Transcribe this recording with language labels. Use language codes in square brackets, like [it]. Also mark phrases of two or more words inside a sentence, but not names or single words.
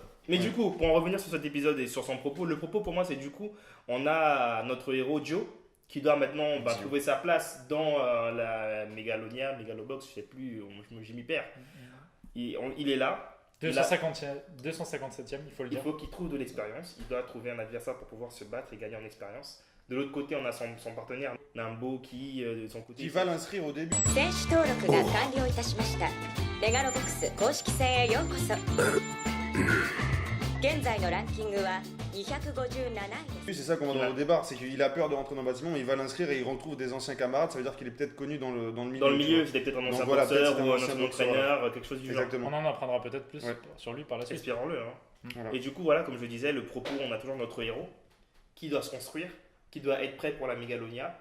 [fr] Mais du coup, pour en revenir sur cet épisode et sur son propos, le propos pour moi c'est du coup, on a notre héros Joe qui doit maintenant trouver sa place dans la Megalobox, je sais plus, j'ai m'y perds. Il est là. 257e, il faut le dire. Il faut qu'il trouve de l'expérience, il doit trouver un adversaire pour pouvoir se battre et gagner en expérience. De l'autre côté, on a son partenaire Nambo qui, de son côté, Qui va l'inscrire au début. [ja] 選手登録が完了いたしました。メガロボックス公式戦へようこそ。現在のランキングは257位です。 [fr] Oui, c'est ça qu'on va dans le débat, c'est qu'il a peur de rentrer dans le bâtiment, mais il va l'inscrire et il retrouve des anciens camarades, ça veut dire qu'il est peut-être connu dans le milieu. Dans le milieu, c'était peut-être un ancien boxeur ou un ancien entraîneur, quelque chose du genre. Exactement. On en apprendra peut-être plus sur lui par la suite. Espérons-le. Hein. Voilà. Et du coup, voilà, comme je disais, le propos, on a toujours notre héros qui doit se construire, qui doit être prêt pour la Megalonia.